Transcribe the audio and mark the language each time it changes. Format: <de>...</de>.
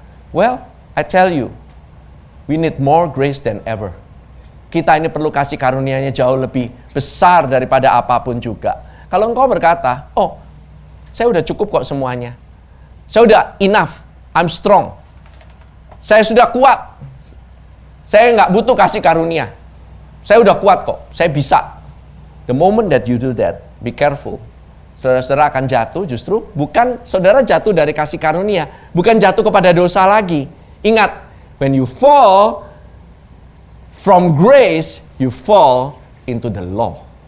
<en>Well, I tell you, we need more grace than ever.</en> <id>Kita ini perlu kasih karunia-Nya jauh lebih besar daripada apapun juga. Kalau engkau berkata, oh, saya udah cukup kok semuanya. Saya udah</id> <en>enough, I'm strong.</en> <id>Saya sudah kuat. Saya nggak butuh kasih karunia. Saya udah kuat kok, saya bisa.</id> <en>The moment that you do that, be careful.</en> <id>Saudara-saudara akan jatuh justru, bukan saudara jatuh dari kasih karunia, bukan jatuh kepada dosa lagi. Ingat,</id> <en>when you fall from grace, you fall into the law.</en>